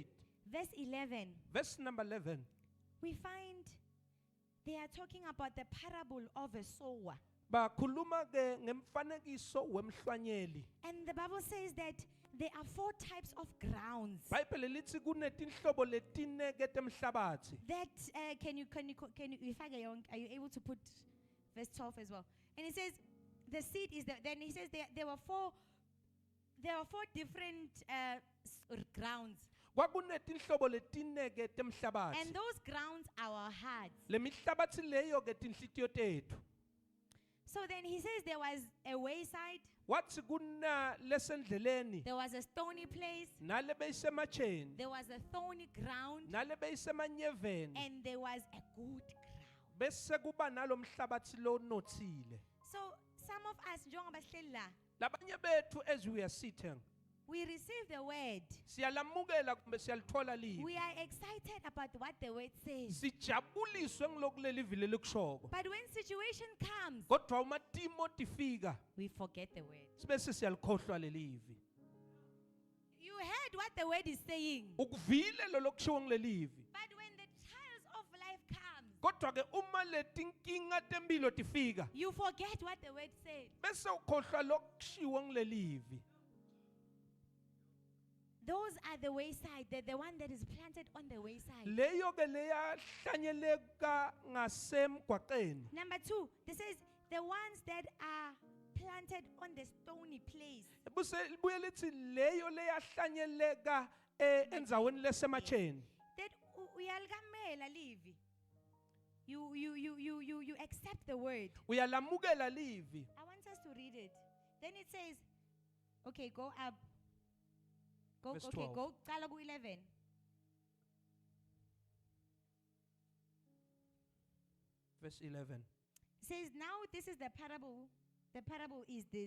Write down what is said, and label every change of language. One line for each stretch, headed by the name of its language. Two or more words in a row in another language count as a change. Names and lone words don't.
English: verse 11, verse number 11. we find they are talking about the parable of a sower.
Swati: Bakhuluma ke ngemfanekiso wemhlwanyeli.
English: And the Bible says that there are 4 types of grounds.
Swati: Bhayibheli lithi kunetinhlobo letine ke temhlabathi.
English: That can you
Swati: ifake yonke,
English: are you able to put verse 12 as well? And it says the seed is then he says there were four different grounds.
Swati: Kwakunetinhlobo letineke temhlabathi.
English: And those grounds are our hearts.
Swati: Le mihlabathi leyo ke tinhlitiyo tethu.
English: So then he says there was a wayside,
Swati: Wathi kuna lesendleleni
English: there was a stony place,
Swati: nale beyisemacheni
English: there was a thorny ground,
Swati: nale beyisemanyeveni
English: and there was a good ground.
Swati: bese kuba nalomhlabathi lonothile.
English: So some of us,
Swati: njengoba sihleli la, Labanye bethu
English: as we are sitting we receive the word.
Swati: siyalamukela kumbe siyalithola livi.
English: We are excited about what the word says.
Swati: Sijabuliswe ngilokuleli vile likushoko.
English: But when situation comes,
Swati: Kodwa uma timo tifika
English: we forget the word.
Swati: sibese siyalikhohlwa lelivi.
English: You heard what the word is saying.
Swati: Ukuvile lo lokushiwo ngilelivi.
English: But when the trials of life comes,
Swati: Kodwa ke uma letinkinga tempilo tifika
English: you forget what the word said.
Swati: bese ukhohlwa lokushiwo ngilelivi.
English: Those are the wayside, the one that is planted on the wayside.
Swati: Leyo ke leyahlanyeleka ngasemgwaqeni.
English: Number 2, this says the ones that are planted on the stony place.
Swati: Buse libuye lithi leyo leyahlanyeleka endzaweni lesemacheni. That uyaligamela livi.
English: You accept the word.
Swati: Uyalamukela livi.
English: I want us to read it. Then it says, okay, go up. Go, Verse okay, 12.
Swati: go. Qala ku 11.
English: Verse 11. It says, now this is the parable. The parable is this.